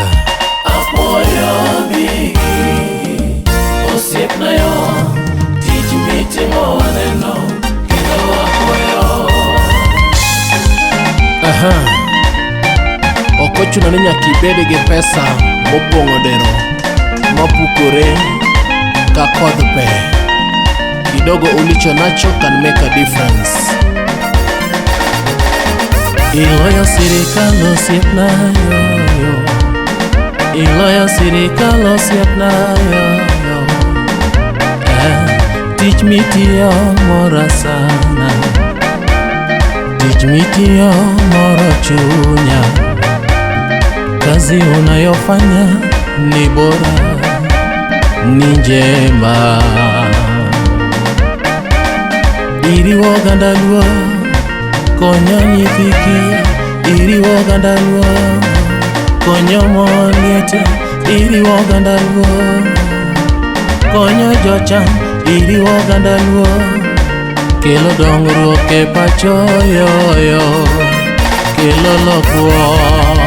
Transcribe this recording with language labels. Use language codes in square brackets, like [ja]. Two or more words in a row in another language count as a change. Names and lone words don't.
[luo] Apoyo Bigi osiepna yo tich mitimo waneno kendo Apoyo. Okochuno ni nyaka ibed gi pesa mopong'o dero mapukore ka kodh pe. [sw] Kidogo ulicho nacho [en] can make a difference. [luo] Iloyo sirikal osiepna yo, iloyo sirikal osiepna yo. Tich mitiyo mora sana, tich mitiyo mora chunya. [sw] Kazi unayofanya ni bora, ni njema. [luo] Iriwo oganda Luo konyo nyithiki, iriwo oganda Luo konyo mon liete, iriwo oganda Luo konyo jochan, iriwo oganda Luo kelo dongruok e pacho yo, kelo lokruok.